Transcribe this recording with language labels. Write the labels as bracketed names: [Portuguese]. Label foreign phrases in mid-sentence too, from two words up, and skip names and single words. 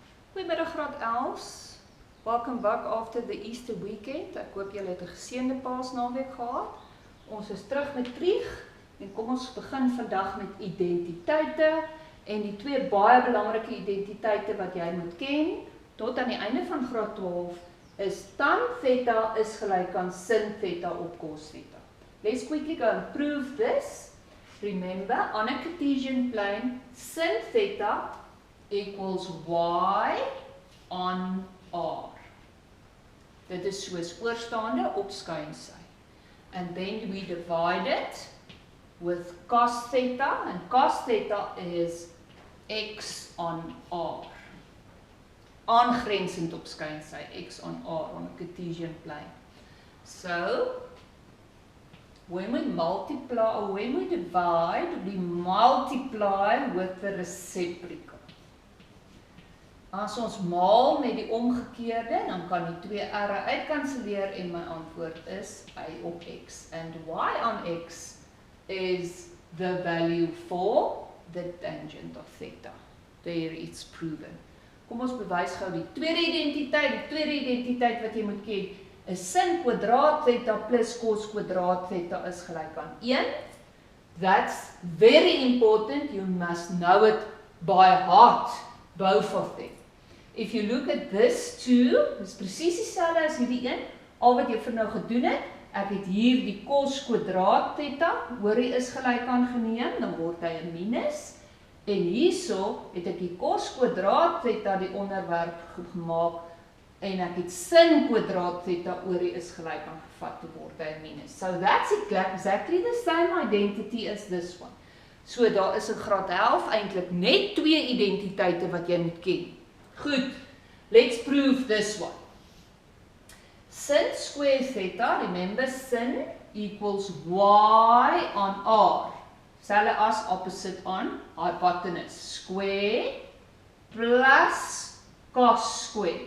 [Afrikaans] Goeiemiddag graad 11. [English] Welcome back after the Easter weekend. [Afrikaans] Ek hoop julle het 'n geseënde Paasnaweek gehad. Ons is terug met Trig en kom ons begin vandag met identiteite en die twee baie belangrike identiteite wat jy moet ken tot aan die einde van graad 12 is tan theta is gelyk aan sin theta op cos theta. [English] Let's quickly go and prove this. Remember, on a Cartesian plane, sin theta equals y on r. [Afrikaans] Dit is soos oorstaande op skuinsy. [English] And then we divide it with cos theta, and cos theta is x on r. [Afrikaans] Aangrensend op skuinsy, [English] x on r on a Cartesian plane. So, when we multiply, or when we divide, we multiply with the reciprocal. [Afrikaans] As ons maal met die omgekeerde, dan kan die twee r'e uitkanselleer en my antwoord is y op x. [English] And y on x is the value for the tangent of theta. There it's proven. [Afrikaans] Kom ons bewys gou die tweede identiteit. Die tweede identiteit wat jy moet ken is sin kwadraat theta plus cos kwadraat theta is gelyk aan 1. [English] That's very important. You must know it by heart, both of them. If you look at this two, [Afrikaans] dis presies dieselfde as hierdie een. Al wat jy vir nou gedoen het, ek het hier die cos kwadraat theta, hoorie is gelyk aan geneem, dan word hy 'n minus. En hierso het ek die cos kwadraat theta die onderwerp gemaak en ek het sin kwadraat theta oorie is gelyk aan gevat te word hy 'n minus. [English] So that's exactly the same identity as this one. [Afrikaans] So daar is in graad 11 eintlik net twee identiteite wat jy moet ken. Goed, [English] let's prove this one. Sin square theta, remember sin equals y on r. [Afrikaans] Selfde as [English] opposite on hypotenuse. Square plus cos square.